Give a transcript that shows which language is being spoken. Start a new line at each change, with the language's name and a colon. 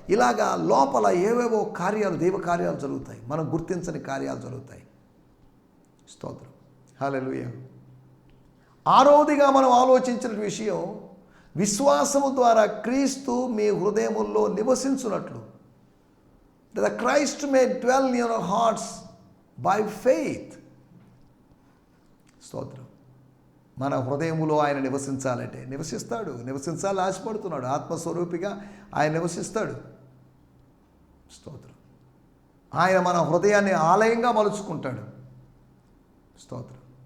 Telugu: ఇలాగా లోపల ఏవేవో కార్యాలు, దైవ కార్యాలు జరుగుతాయి, మనం గుర్తించని కార్యాలు జరుగుతాయి. స్తోత్రం. హల్లెలూయా. 6వదిగా మనం ఆలోచించిన విషయం, విశ్వాసము ద్వారా క్రీస్తు మీ హృదయముల్లో నివసించున్నట్లు.
English: The Christ may dwell in your hearts by faith.
Telugu: స్తోత్రం. మన హృదయములో ఆయన నివసించాలంటే నివసించాలని ఆశపడుతున్నాడు. ఆత్మస్వరూపిగా ఆయన నివసిస్తాడు. స్తోత్రం. ఆయన మన హృదయాన్ని ఆలయంగా మలుచుకుంటాడు. స్తోత్రం.